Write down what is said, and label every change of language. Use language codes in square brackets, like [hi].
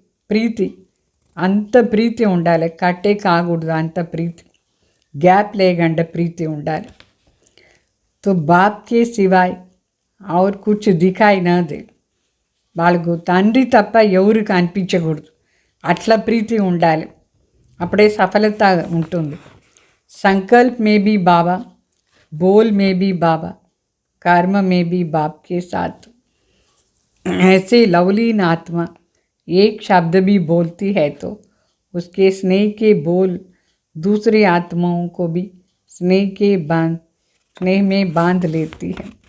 [te] ప్రీతి, అంత ప్రీతి ఉండాలి, కట్టే కాకూడదు, అంత ప్రీతి, గ్యాప్ లేకుండా ప్రీతి ఉండాలి. [hi] तो बाप के सिवाय और कुछ दिखाई ना दे. [te] వాళ్ళకు తండ్రి తప్ప ఎవరు కనిపించకూడదు, అట్లా ప్రీతి ఉండాలి, అప్పుడే సఫలత ఉంటుంది. [hi] संकल्प में भी बाबा, बोल में भी बाबा, कर्म में भी बाप के साथ. ऐसे लवलीन आत्मा एक शब्द भी बोलती है तो उसके स्नेह के बोल दूसरी आत्माओं को भी స్నేహ మే బాంధ్ లేతి హై.